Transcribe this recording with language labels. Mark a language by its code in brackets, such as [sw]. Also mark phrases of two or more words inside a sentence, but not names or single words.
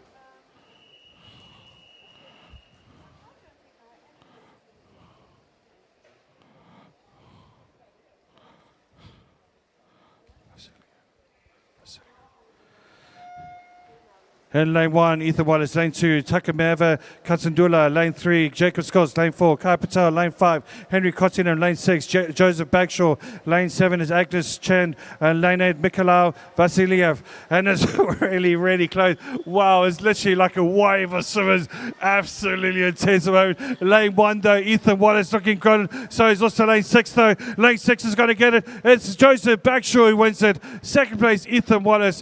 [en] In lane 1, Ethan Wallace. Lane 2, Takameva Katsandula. Lane 3, Jacob Scott. Lane 4, Kai Patel. Lane 5, Henry Kottinen. Lane 6, Joseph Bagshaw. Lane 7 is Agnes Chen. And lane 8, Mikhail Vasiliev. And it's really, really close. Wow, it's literally like a wave of swimmers. Absolutely intense moment. Lane 1, though, Ethan Wallace looking good. So is also lane 6, though. Lane 6 is going to get it. It's Joseph Bagshaw who wins it. Second place, Ethan Wallace.